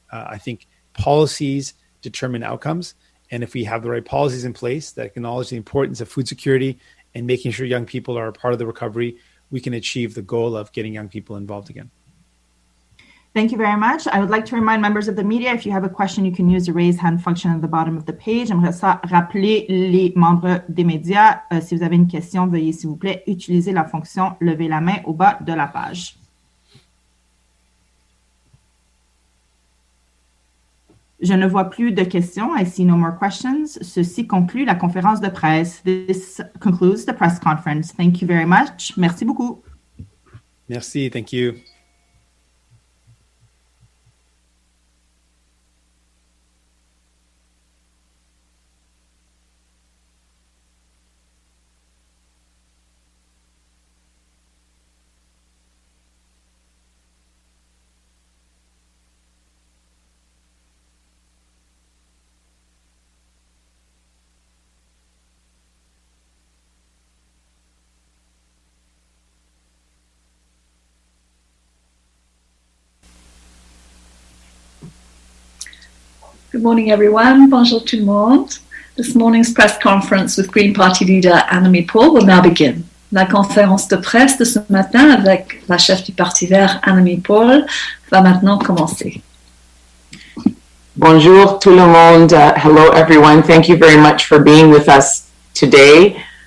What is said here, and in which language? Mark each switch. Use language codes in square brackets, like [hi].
[en] I think policies determine outcomes. And if we have the right policies in place that acknowledge the importance of food security and making sure young people are a part of the recovery, we can achieve the goal of getting young people involved again. Thank you very much. I would like to remind members of the media, if you have a question, you can use the raise hand function at the bottom of the page. [fr] J'aimerais ça rappeler les membres des médias. Si vous avez une question, veuillez s'il vous plaît utiliser la fonction lever la main au bas de la page. Je ne vois plus de questions. [en] I see no more questions. [fr] Ceci conclut la conférence de presse. [en] This concludes the press conference. Thank you very much. [fr] Merci beaucoup. Merci. [en] Thank you. Good morning, everyone. [fr] Bonjour tout le monde. [en] This morning's press conference with Green Party leader Annamie Paul will now begin. [fr] La conférence de presse de ce matin avec la chef du Parti vert Annamie Paul va maintenant commencer. Bonjour tout le monde. [en] Hello, everyone. Thank you very much for being with us today.